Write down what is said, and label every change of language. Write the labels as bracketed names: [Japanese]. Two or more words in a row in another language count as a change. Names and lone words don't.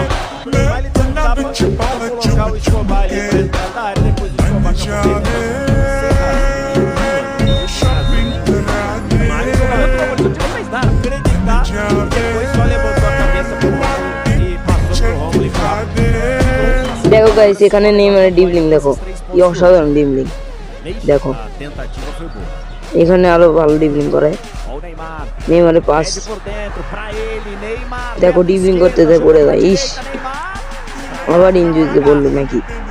[Portuguese] Vai ele tentar colocar o Escobar ali pra entrar na área depois do Escobar. Mas o jogador não fez nada. Acreditar. Depois só levantou a cabeça pro lado e passou pro Romulo e Flávio. [Bangla] দেখো গাইস, এখানে নেইমারের ডিবলিং দেখো, কি অসাধারণ ডিবলিং। দেখো এখানে আরো ভালো ডিবলিং করে। নেইমারের পাস দেখো, ডিবলিং করতে পড়ে যায়। ইস, আবার ইনজুরিতে পড়লো নাকি।